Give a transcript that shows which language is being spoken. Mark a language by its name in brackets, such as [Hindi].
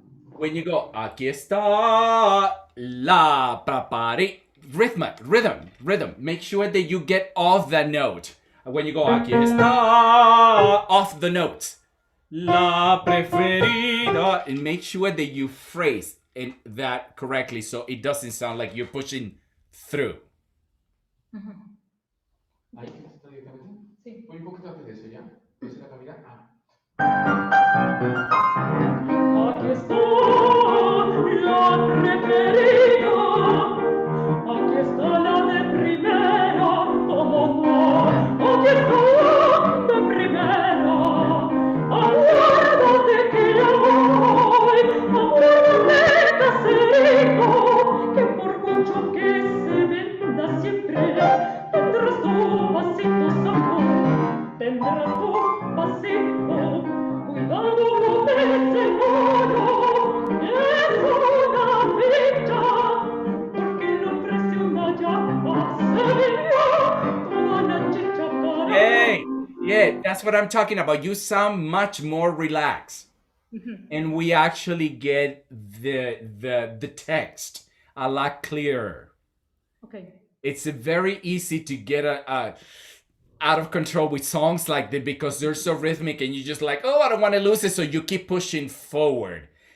[English] When you go, [Spanish] aquí está la papari, [English] rhythm. Make sure that you get off that note. When you go, [Spanish] aquí está, [English] off the notes. La preferida, and make sure that you phrase that correctly so it doesn't sound like you're pushing through. [Spanish] Ahí está directamente. Sí. Voy un poquito antes de eso, ¿ya? Pues la camina. Aquí está la preferida, aquí está la de primero, como no, aquí está la de primero, acuérdate que ya voy, acuérdate caserito, que por mucho que se venda siempre, tendrás tu vasito sabor, tendrás tu vasito. Cuidado con ese pollo, es una ficha, porque le ofrece una llama, se vivió toda la chicha. [English] Yeah, that's what I'm talking about. You sound much more relaxed. And we actually get the text a lot clearer. Okay. It's very easy to get out of control with songs like that because they're so rhythmic and you just like, oh, I don't want to lose it, so you keep pushing forward.